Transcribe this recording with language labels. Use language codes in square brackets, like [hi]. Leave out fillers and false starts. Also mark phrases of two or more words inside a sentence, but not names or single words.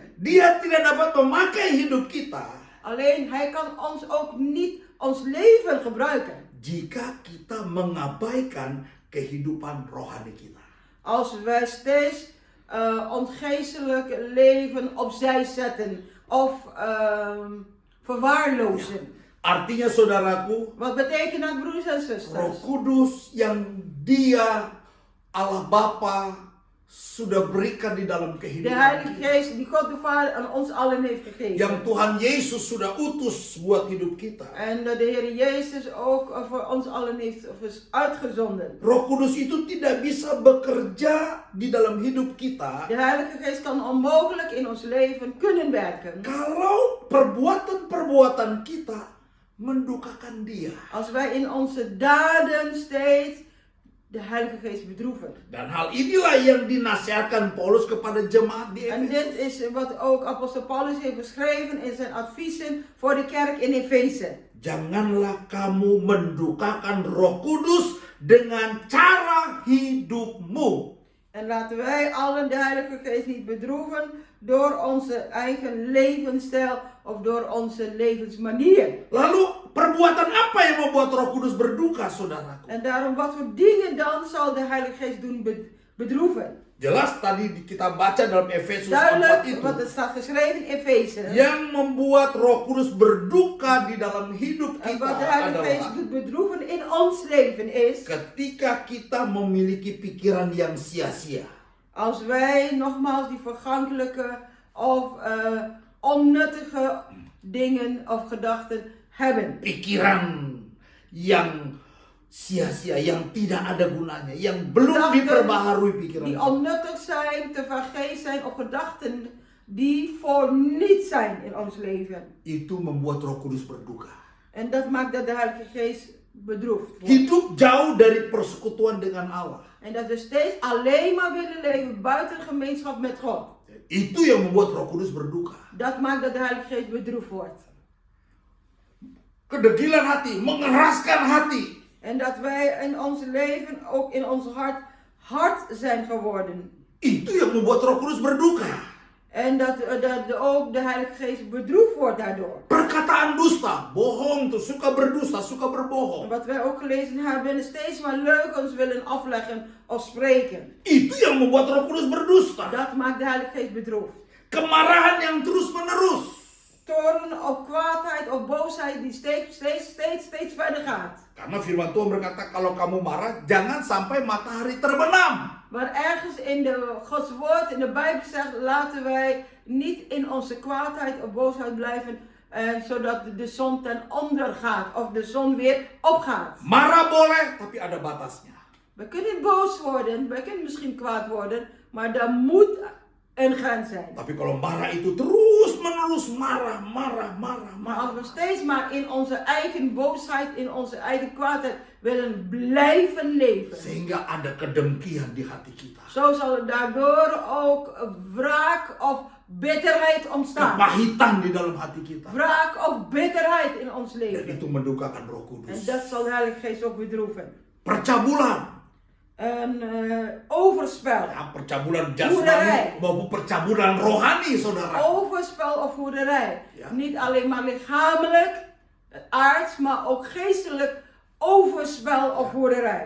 [id] Dia tidak dapat memakai hidup kita [nl] Alleen, hij kan ons ook niet ons leven gebruiken. [id] jika kita mengabaikan kehidupan rohani kita. [nl] Als wij steeds ons geestelijk leven opzij zetten of verwaarlozen. [id] Artinya saudaraku, [nl] Wat betekent dat, broers en [id] Roh [nl] zusters? [id] Kudus yang Dia Allah Bapa sudah berikan di dalam [nl] De [id] kehidupan [nl] Heilige [id] kita. [nl] Geest die God de Vader aan ons allen heeft gegeven. [id] Yang Tuhan Yesus sudah utus buat hidup kita. [nl] En de Heer Jezus ook voor ons allen heeft uitgezonden. [id] Roh Kudus itu tidak bisa bekerja di dalam hidup kita [nl] De Heilige Geest kan onmogelijk in ons leven kunnen werken. [id] kalau perbuatan-perbuatan kita mendukakan Dia. [nl] Als wij in onze daden steeds de Heilige Geest bedroeven. [id] Dan hal inilah yang dinasihatkan Paulus kepada jemaat di [nl] En [id] Efesus. [nl] dit is wat ook apostel Paulus heeft beschreven in zijn adviezen voor de kerk in Efeze. [id] Janganlah kamu mendukakan Roh Kudus dengan cara hidupmu. [nl] En laten wij allen de Heilige Geest niet bedroeven door onze eigen levensstijl of door onze levensmanier. [id] Lalu perbuatan apa yang membuat Roh Kudus berduka, saudaraku? [nl] En daarom, wat voor dingen dan zal de Heilige Geest doen bedroeven? [id] Jelas tadi kita baca dalam Efesus 4 [nl] Duidelijk, [id] itu. [nl] wat er staat geschreven in Efeze. [id] Yang membuat Roh Kudus berduka di dalam hidup [nl] En [id] kita [nl] wat de Heilige Geest [id] adalah [nl] doet bedroeven in ons leven is, [id] ketika kita memiliki pikiran yang sia-sia. [nl] als wij nogmaals die vergankelijke of onnuttige dingen of gedachten hebben. [id] Pikiran yang sia-sia, yang tidak ada gunanya, yang belum [nl] Gedachten [id] diperbaharui pikiran [nl] Die [id] kita. [nl] onnuttig zijn, te vergeefs zijn of gedachten die voor niets zijn in ons leven. [id] Itu membuat Roh Kudus berduka. [nl] En dat maakt dat de Heilige Geest bedroefd wordt. [id] Hidup jauh dari persekutuan dengan Allah. [nl] En dat we steeds alleen maar willen leven buiten gemeenschap met God. [id] Itu yang membuat Roh Kudus berduka. [nl] Dat maakt dat de Heilige Geest bedroefd wordt. [id] Kedegilan hati, mengeraskan hati. [nl] En dat wij in ons leven, ook in ons hart, hard zijn geworden. [id] Itu yang membuat Roh Kudus berduka. [nl] En dat ook de Heilige Geest bedroefd wordt daardoor. [id] Perkataan dusta, bohong tuh, suka berdusta, suka [nl] En [id] berbohong. [nl] wat wij ook gelezen hebben, steeds maar leugens willen afleggen of spreken. [id] Itu yang membuat Roh Kudus berdusta. [nl] Dat maakt de Heilige Geest bedroefd. [id] Kemarahan yang terus menerus. [nl] Toorn of kwaadheid of boosheid die steeds verder gaat. [id] Karena firman Tuhan berkata kalau kamu marah jangan sampai matahari terbenam. [nl] Maar ergens in de Gods woord, in de Bijbel zegt, laten wij niet in onze kwaadheid of boosheid blijven, zodat de zon ten onder gaat of de zon weer opgaat. [id] Marah boleh, tapi ada batasnya. [nl] We kunnen boos worden, we kunnen misschien kwaad worden, maar daar moet een grens zijn. [id] Tapi kalau marah itu terus menerus marah. [nl] Maar als we steeds maar in onze eigen boosheid, in onze eigen kwaadheid willen blijven leven, [id] Sehingga ada kedengkian di hati kita. [nl] zo zal er daardoor ook wraak of bitterheid ontstaan. [id] kepahitan di dalam hati kita. [nl] Wraak of bitterheid in ons [id] Dan [nl] leven. [id] itu mendukakan Roh [nl] En [id] Kudus. [nl] dat zal de Heilige Geest ook bedroeven. [id] Percabulan. [nl] Een overspel. [id] Ya, percabulan [nl] Hoerderij. [id] jasmani maupun percabulan rohani, saudara. [nl] Overspel of hoerderij. Ja. Niet alleen maar lichamelijk, aards, maar ook geestelijk overspel of hoerderij.